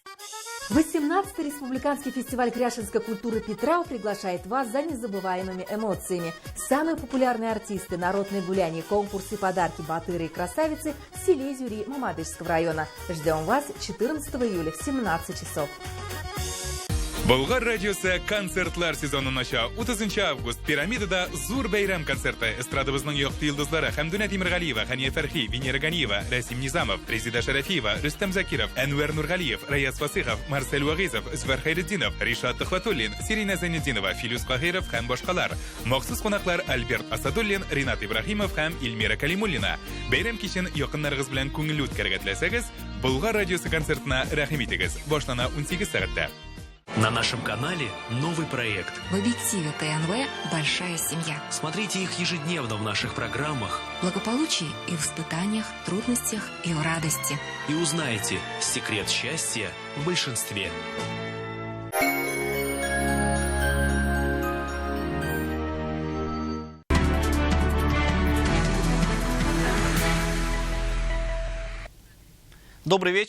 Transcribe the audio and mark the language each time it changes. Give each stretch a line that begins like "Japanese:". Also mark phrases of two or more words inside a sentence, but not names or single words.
Russian: 18-й республиканский фестиваль кряшинской культуры Петрау приглашает вас за незабываемыми эмоциями. Самые популярные артисты, народные гуляния, конкурсы, подарки, батыры и красавицы в селе Изюри Мамадышского района. Ждем вас 14 июля в 17 часов.
Tatar: Болгар радиосы концертлар сезонын ача. 30 август пирамидада Зур Бәйрәм концерты. Эстрадыбызның якты йолдызлары Хәмдүнә Тимергалиева, Хания Фәрхи, Венера Ганиева, Расим Низамов, Резида Шарафиева, Рөстәм Закиров, Әнвәр Нургалиев, Раяз Фасихов, Марсель Вагизов, Зөфәр Хайретдинов, Ришат Төхвәтуллин, Сирина Зайнетдинова, Филюс Каһиров һәм башкалар. Махсус кунаклар Альберт Асадуллин, Ринат Ибрахимов һәм Илмира Калимуллина. Бәйрәм кичен якыннарыгыз белән күңелле үткәрергә теләсәгез, Болгар радиосы концертына рәхим итегез. Башлана 18 сәгатьтә.
Russian: На нашем канале новый проект. В объективе ТНВ «Большая семья». Смотрите их ежедневно в наших программах. Благополучие и в испытаниях, трудностях и в радости. И узнаете секрет счастья в большинстве. Добрый вечер.